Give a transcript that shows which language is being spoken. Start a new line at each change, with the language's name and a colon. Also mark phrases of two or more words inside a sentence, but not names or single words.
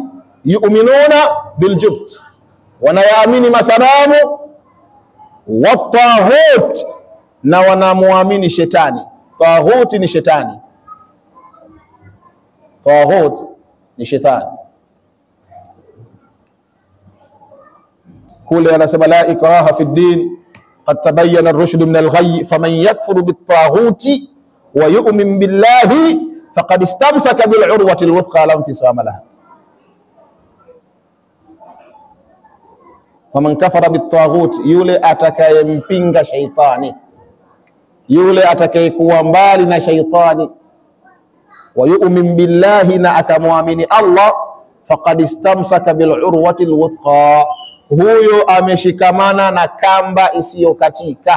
Arabic: يؤمنون بالجبت,
Swahili: wanayaamini masanamu. Wat-taghut, na wanamuamini shetani. Taghut ni shetani, taghut ni shetani. Kule anasema
Arabic: لا إكراه في الدين قد تبين الرشد من الغي فمن يكفر بالطاغوت ويؤمن بالله فقد استمسك بالعروة الوثقى لا انفصام لها. فمن كفر بالطاغوت,
Swahili: yule atakayempinga shaitani, yule atakayekuwa mbali na shaitani.
Arabic: ويؤمن بالله,
Swahili: na akamwamini Allah.
Arabic: فقد استمسك بالعروة الوثقى,
Swahili: huyo ameshikamana na kamba isiyokatika.